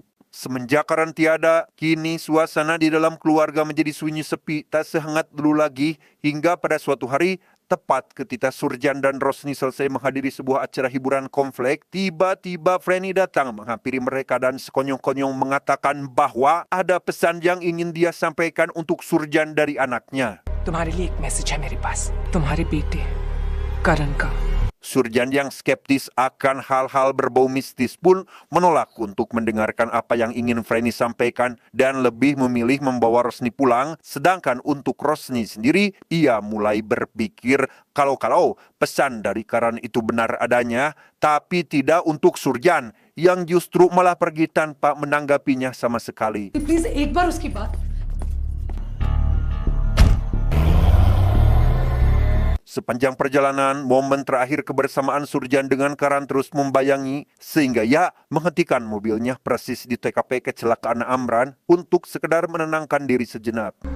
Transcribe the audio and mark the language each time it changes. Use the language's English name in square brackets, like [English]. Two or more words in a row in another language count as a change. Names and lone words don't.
[Indonesian] Semenjak Karan tiada, kini suasana di dalam keluarga menjadi sunyi sepi, tak sehangat dulu lagi, hingga pada suatu hari, tepat ketika Surjan dan Rosni selesai menghadiri sebuah acara hiburan komplek, tiba-tiba Freni datang menghampiri mereka dan sekonyong-konyong mengatakan bahwa ada pesan yang ingin dia sampaikan untuk Surjan dari anaknya. [Hindi] तुम्हारे लिए एक मैसेज है मेरे पास, तुम्हारे बेटे करण का. [Indonesian] Surjan yang skeptis akan hal-hal berbau mistis pun menolak untuk mendengarkan apa yang ingin Freni sampaikan dan lebih memilih membawa Rosni pulang. Sedangkan untuk Rosni sendiri, ia mulai berpikir kalau pesan dari Karan itu benar adanya, tapi tidak untuk Surjan yang justru malah pergi tanpa menanggapinya sama sekali. [Hindi] प्लीज एक बार उसकी बात. [Indonesian] Sepanjang perjalanan, momen terakhir kebersamaan Surjan dengan Karan terus membayangi sehingga ia menghentikan mobilnya persis di TKP kecelakaan Amran untuk sekedar menenangkan diri sejenak.